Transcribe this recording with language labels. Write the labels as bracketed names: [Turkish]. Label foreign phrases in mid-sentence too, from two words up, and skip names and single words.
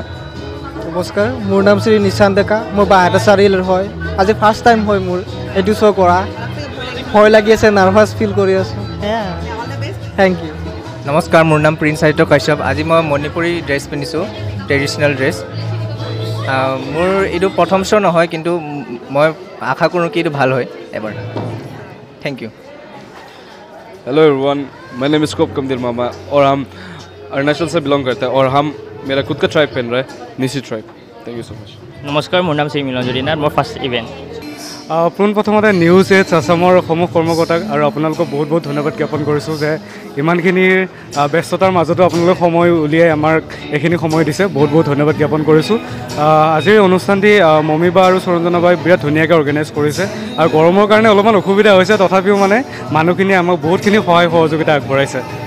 [Assamese] নমস্কাৰ মোৰ নাম শ্ৰী নিশান্ত ডেকা মোৰ বাহাটা চাৰিআলিৰ হয় আজি [English] first time [Assamese] হয় মোৰ এইটো শ্ব' কৰা ভয় লাগি আছে [English] nervous feel [Assamese] কৰি আছোঁ [English] thank you [Assamese] নমস্কাৰ মোৰ নাম প্ৰিন্স সাহিত্য কাশ্যপ আজি মই মণিপুৰী ড্ৰেছ পিন্ধিছোঁ [English] traditional dress [Assamese] মোৰ এইটো প্ৰথম শ্ব' নহয় কিন্তু মই আশা কৰোঁ কি এইটো ভাল হয় এবাৰ [English] thank you Hello everyone my name is Kop Kamdir Mama [Hindi] और हम अरुणाचल से बिलोंग करते हैं और हम मेरा खुद का ट्राइब पहन रहा है निसी ट्राइब [English] thank you so much [Assamese] নমস্কাৰ মোৰ নাম শ্ৰী মিলনজৰী নাথ মোৰ [English] first event [Assamese] পোনপ্ৰথমতে নিউজ এইডছ আছামৰ সমূহ কৰ্মকৰ্তাক আৰু আপোনালোকক বহুত বহুত ধন্যবাদ জ্ঞাপন কৰিছোঁ যে ইমানখিনি ব্যস্ততাৰ মাজতো আপোনালোকে সময় উলিয়াই আমাক এইখিনি সময় দিছে বহুত বহুত ধন্যবাদ জ্ঞাপন কৰিছোঁ আজিৰ অনুষ্ঠানটি মমী বা আৰু সুৰঞ্জনা বাই বিৰাট ধুনীয়াকৈ অৰ্গেনাইজ কৰিছে আৰু গৰমৰ কাৰণে অলপমান অসুবিধা হৈছে তথাপিও মানে মানুহখিনিয়ে আমাক বহুতখিনি সহায় সহযোগিতা আগবঢ়াইছে